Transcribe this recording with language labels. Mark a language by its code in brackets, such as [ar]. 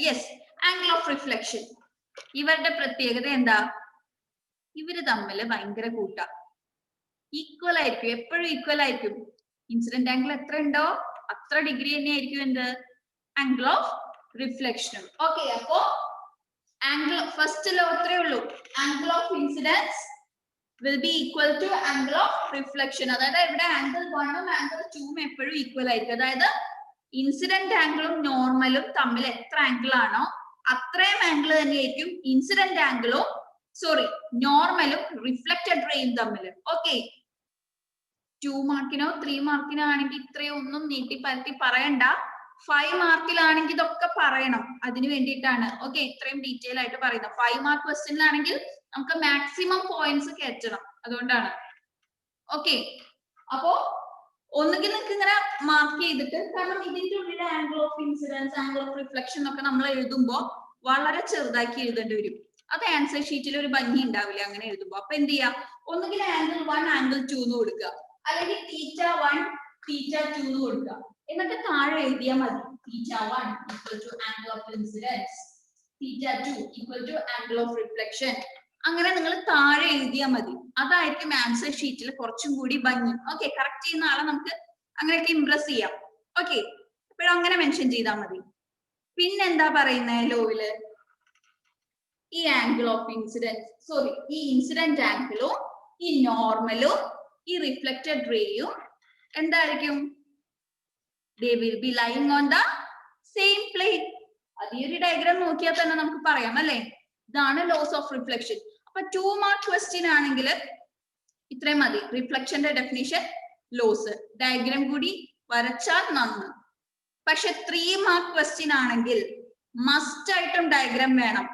[ml] Yes, angle of reflection. ഇവരുടെ പ്രത്യേകത എന്താ? ഇവര് തമ്മിൽ ഭയങ്കര കൂട്ടാ, ഈക്വൽ ആയിരിക്കും, എപ്പോഴും ഈക്വൽ ആയിരിക്കും. ഇൻസിഡന്റ് ആംഗിൾ എത്ര ഉണ്ടോ അത്ര ഡിഗ്രി തന്നെ ആയിരിക്കും എന്ത്? Angle of റിഫ്ലക്ഷനും. ഓക്കെ, അപ്പോ ആംഗിൾ ഫസ്റ്റ് ലോ അത്രേ ഉള്ളൂ. [en] Angle of incidence will be equal to angle of reflection. [ml] അതായത് ഇവിടെ ആംഗിൾ 1ഉം ആംഗിൾ 2ഉം എപ്പോഴും ഈക്വൽ ആയിരിക്കും. അതായത് ഇൻസിഡന്റ് ആംഗിളും നോർമലും തമ്മിൽ എത്ര ആംഗിൾ ആണോ അത്രയും ആംഗിൾ തന്നെയായിരിക്കും ഇൻസിഡന്റ് ആംഗിളും നോർമലും റിഫ്ലക്റ്റഡ് റേയും തമ്മിൽ. ഓക്കെ, 2 മാർക്കിനോ 3 മാർക്കിനോ ആണെങ്കിൽ ഇത്രയും ഒന്നും നീട്ടി പരത്തി പറയണ്ട. 5 മാർക്കിലാണെങ്കിൽ ഇതൊക്കെ പറയണം. അതിന് വേണ്ടിയിട്ടാണ് ഓക്കെ ഇത്രയും ഡീറ്റെയിൽ ആയിട്ട് പറയുന്നത്. 5 മാർക്ക് ക്വസ്റ്റ്യനിലാണെങ്കിൽ നമുക്ക് മാക്സിമം പോയിന്റ്സ് കയറ്റണം, അതുകൊണ്ടാണ്. ഓക്കെ, അപ്പോ ഒന്നുകിൽ നിങ്ങൾക്ക് ഇങ്ങനെ മാർക്ക് ചെയ്തിട്ട്, കാരണം ഇതിന്റെ ഉള്ളിൽ angle of incidence angle of reflection ഒക്കെ നമ്മൾ എഴുതുമ്പോൾ വളരെ ചെറുതാക്കി എഴുതേണ്ടി വരും. അത് ആൻസർ ഷീറ്റിൽ ഒരു ഭംഗി ഉണ്ടാവില്ല അങ്ങനെ എഴുതുമ്പോൾ. അപ്പൊ എന്ത് ചെയ്യാം? ഒന്നുകിൽ ആംഗിൾ 1 ആംഗിൾ 2 എന്ന് കൊടുക്കുക, അല്ലെങ്കിൽ θ1 θ2 എന്ന് കൊടുക്കുക. എന്നിട്ട് താഴെ എഴുതിയാൽ മതി [en] θ1 equal to angle of incidence, θ2 equal to angle of reflection. [ml] അങ്ങനെ നിങ്ങൾ താഴെ എഴുതിയാൽ മതി. അതായിരിക്കും ആൻസർ ഷീറ്റിൽ കുറച്ചും കൂടി ഭംഗി. ഓക്കെ, കറക്റ്റ് ചെയ്യുന്ന ആളെ നമുക്ക് അങ്ങനെയൊക്കെ ഇംപ്രസ് ചെയ്യാം. ഓക്കെ, അപ്പോഴും അങ്ങനെ മെൻഷൻ ചെയ്താൽ മതി. പിന്നെന്താ പറയുന്നത് ലോയില്? ഈ ആംഗിൾ ഓഫ് ഇൻസിഡൻസ് ഈ ഇൻസിഡന്റ് ആംഗിളും ഈ നോർമലും ഈ റിഫ്ലക്റ്റഡ് റേയും എന്തായിരിക്കും? [en] they will be lying on the same plane. [ml] അത് ഈ ഒരു ഡയഗ്രാം നോക്കിയാൽ തന്നെ നമുക്ക് പറയാം അല്ലെ? ഇതാണ് ലോസ് ഓഫ് റിഫ്ലക്ഷൻ. അപ്പൊ 2 മാർക്ക് ക്വസ്റ്റ്യൻ ആണെങ്കിൽ ഇത്രയും മതി. റിഫ്ലക്ഷന്റെ ഡെഫിനിഷൻ, ലോസ്, ഡയഗ്രാം കൂടി വരച്ചാൽ നന്ന്. പക്ഷെ 3 മാർക്ക് ക്വസ്റ്റ്യൻ ആണെങ്കിൽ മസ്റ്റ് ആയിട്ടും ഡയഗ്രാം വേണം.